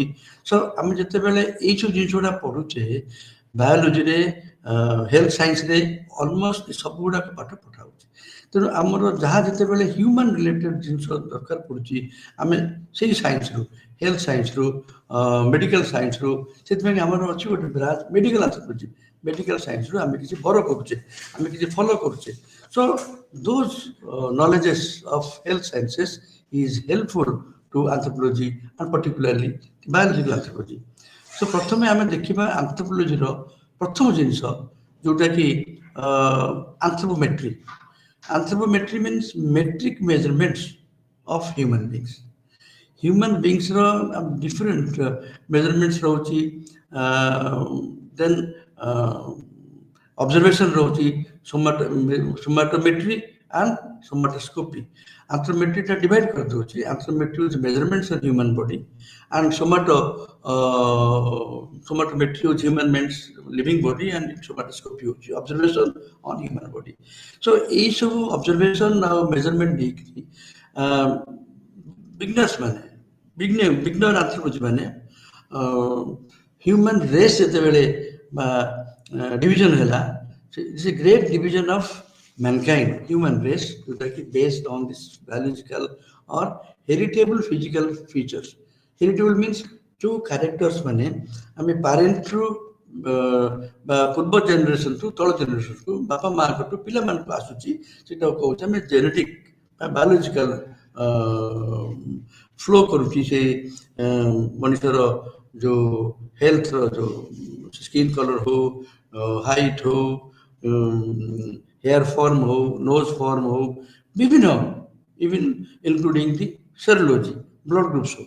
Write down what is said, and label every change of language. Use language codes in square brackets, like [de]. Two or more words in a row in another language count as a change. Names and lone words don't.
[or] ସୋ ଆମେ ଯେତେବେଳେ ଏଇସବୁ ଜିନିଷ ଗୁଡ଼ା ପଢ଼ୁଛେ, ବାୟୋଲୋଜିରେ, [en] health scienceରେ [or] ଅଲମୋଷ୍ଟ ସବୁ ଗୁଡ଼ାକ ପାଠ ପଢ଼ା ହେଉଛି। ତେଣୁ ଆମର ଯାହା ଯେତେବେଳେ [en] human related [or] ଜିନିଷ ଦରକାର ପଡ଼ୁଛି, ଆମେ ସେଇ ସାଇନ୍ସରୁ, [en] health scienceରୁ, medical scienceରୁ, [or] ସେଥିପାଇଁ ଆମର ଅଛି ଗୋଟେ [en] branch medical anthropology. medical scienceରୁ [or] ଆମେ କିଛି ବର କରୁଛେ, ଆମେ କିଛି ଫଲୋ କରୁଛେ। [en] So those knowledges of health sciences is helpful to anthropology and particularly biological anthropology. [or] So ପ୍ରଥମେ ଆମେ ଦେଖିବା ଆନ୍ଥ୍ରୋପୋଲୋଜିର ପ୍ରଥମ ଜିନିଷ ଯୋଉଟାକି anthropometry. [en] Anthropometry means metric measurements of human beings. Human beings different measurements ରହୁଛି, then observation ରହୁଛି, somatometry and somatoscopy. Anthropometry ଟା divide କରିଦେଉଛି, anthropometry is measurements of human body and somatometry is human means living body and somatoscopy ହେଉଛି observation on human body. [or] So ଏଇ ସବୁ observation ଆଉ measurement ଦେଇକି ବିଗନର୍ସ ମାନେ [en] beginner anthropology [or] ମାନେ [en] human race [or] ଯେତେବେଳେ division ହେଲା, [en] it's a great division of mankind, human race, based on this biological or heritable physical features. Heritable means two characters [or] ମାନେ ଆମେ parentରୁ ବା ପୂର୍ବ ଜେନେରେସନଠୁ ତଳ ଜେନେରେସନକୁ ବାପା ମାଆଙ୍କଠୁ ପିଲାମାନଙ୍କୁ ଆସୁଛି, ସେଟା କହୁଛି ଆମେ ଜେନେଟିକ୍ ବା ବାୟୋଲୋଜିକାଲ ଫ୍ଲୋ କରୁଛି ସେ ମଣିଷର ଯେଉଁ ହେଲ୍ଥର ଯେଉଁ [en] skin colour [or] ହଉ, ହାଇଟ୍ ହଉ, [en] hair form [or] ହଉ, [en] nose form [or] ହଉ, ବିଭିନ୍ନ [en] even including the serology, blood groups [or] ହଉ।